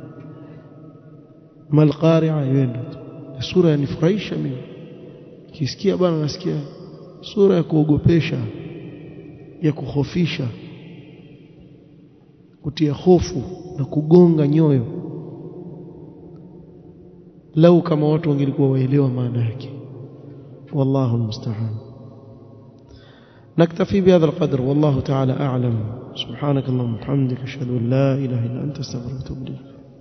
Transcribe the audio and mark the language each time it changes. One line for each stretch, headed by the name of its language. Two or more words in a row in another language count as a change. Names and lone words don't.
Arabic: ما القارعة
Swahili: yenda sura yanifurahisha mimi, kisikia bwana nasikia sura ya kuogopesha, ya kukhofisha, kutia hofu na kugonga nyoyo. Lau kama watu wangelikuwa waelewa maana yake.
Arabic: والله المستعان. نكتفي بهذا القدر والله تعالى أعلم. سبحانك اللهم وبحمدك أشهد أن لا إله إلا أنت أستغفرك وأتوب إليك.